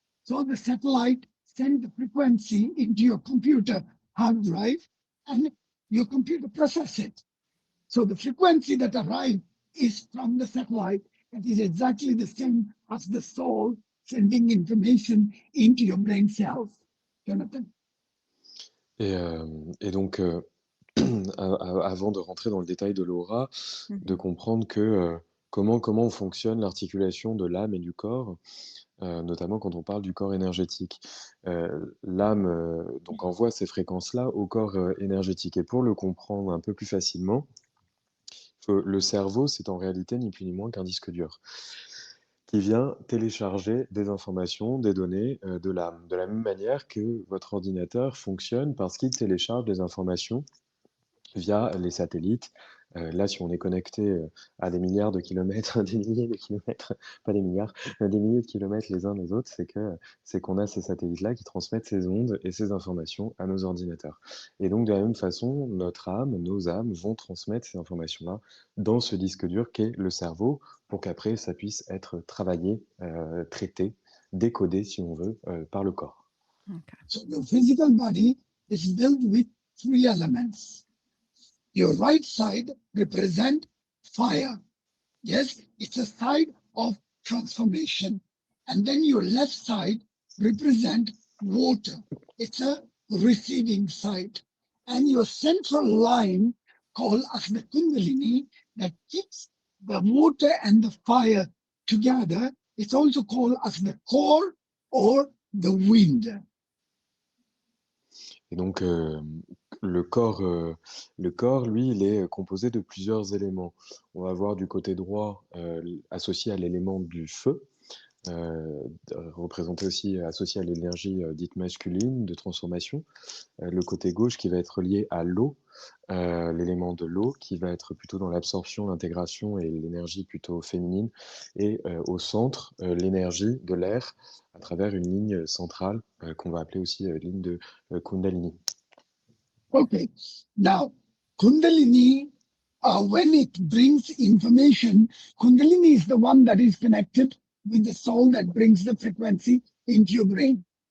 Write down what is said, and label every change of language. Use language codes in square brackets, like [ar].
[en] So the satellite sends the frequency into your computer hard drive and your computer process it. So the frequency that arrives is from the satellite. It is exactly the same as the soul sending information into your brain cells. Jonathan? [fr] Et donc, avant de rentrer dans le détail de l'aura, de Mhm. comprendre que comment fonctionne l'articulation de l'âme et du corps, notamment quand on parle du corps énergétique. L'âme donc envoie ces fréquences-là au corps énergétique. Et pour le comprendre un peu plus facilement, le cerveau, c'est en réalité ni plus ni moins qu'un disque dur qui vient télécharger des informations, des données de l'âme, de la même manière que votre ordinateur fonctionne parce qu'il télécharge des informations via les satellites, Là, si on est connecté à des milliards de kilomètres, des milliers de kilomètres, pas des milliards, des milliers de kilomètres les uns des autres, c'est qu'on a ces satellites-là qui transmettent ces ondes et ces informations à nos ordinateurs. Et donc, de la même façon, notre âme, nos âmes vont transmettre ces informations-là dans ce disque dur qu'est le cerveau, pour qu'après, ça puisse être travaillé, traité, décodé, si on veut, par le corps. [en] Okay. So the physical body is built with three elements. Your right side represent fire. Yes, it's a side of transformation. And then your left side represent water. It's a receiving side. And your central line, called as the Kundalini, that keeps the water and the fire together, it's also called as the core or the wind. [fr] Et donc, le corps, lui, il est composé de plusieurs éléments. On va voir du côté droit, associé à l'élément du feu, représenté aussi associé à l'énergie dite masculine de transformation. Le côté gauche qui va être lié à l'eau, l'élément de l'eau qui va être plutôt dans l'absorption, l'intégration et l'énergie plutôt féminine. Et au centre, l'énergie de l'air à travers une ligne centrale qu'on va appeler aussi ligne de Kundalini. [en] Okay, now Kundalini, when it brings information, Kundalini is the one that is connected with the soul that brings the frequency into your brain.